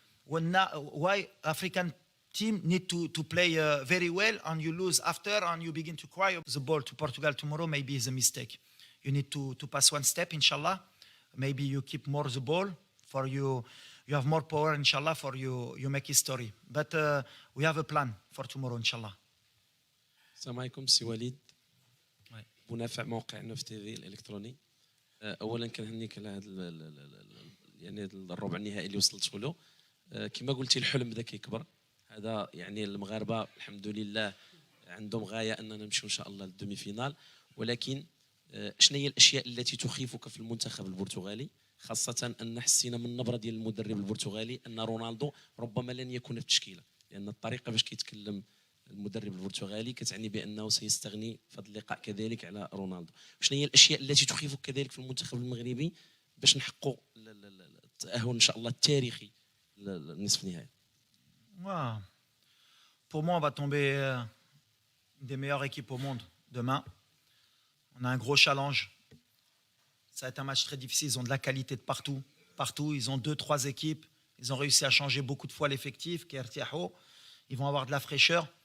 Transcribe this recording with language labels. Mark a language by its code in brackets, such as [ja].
[en] Why African team need to play very well and you lose after and you begin to cry the ball to Portugal tomorrow maybe is a mistake. You need to pass one step, inshallah. Maybe you keep more the ball for you have more power, inshallah, for you make history. But we have a plan for tomorrow, inshallah. [ar] السلام عليكم سي وليد منافع موقع نوف تي في الالكتروني. اولا كنهنيك على هذا يعني الربع النهائي اللي وصلت له. كما قلتي الحلم بدا كيكبر. هذا يعني المغاربه الحمد لله عندهم غايه اننا نمشيو ان شاء الله للدومي فينال. ولكن شنو هي الاشياء التي تخيفك في المنتخب البرتغالي، خاصه ان حسينا من النبره ديال المدرب البرتغالي ان رونالدو ربما لن يكون في التشكيله، لان الطريقه باش كيتكلم المدرب البرتغالي كتعني بانه سيستغني في هذا اللقاء كذلك على رونالدو. شنو هي الاشياء التي تخيفك كذلك في المنتخب المغربي باش نحققوا التاهل ان شاء الله التاريخي للنصف النهائي؟ [fr] Pour moi, on va tomber une des meilleures équipes au monde demain. On a un gros challenge. Ça va être un match très difficile. Ils ont de la qualité de partout. Ils ont 2-3 équipes. Ils ont réussi à changer beaucoup de fois l'effectif. Ils vont avoir de la fraîcheur.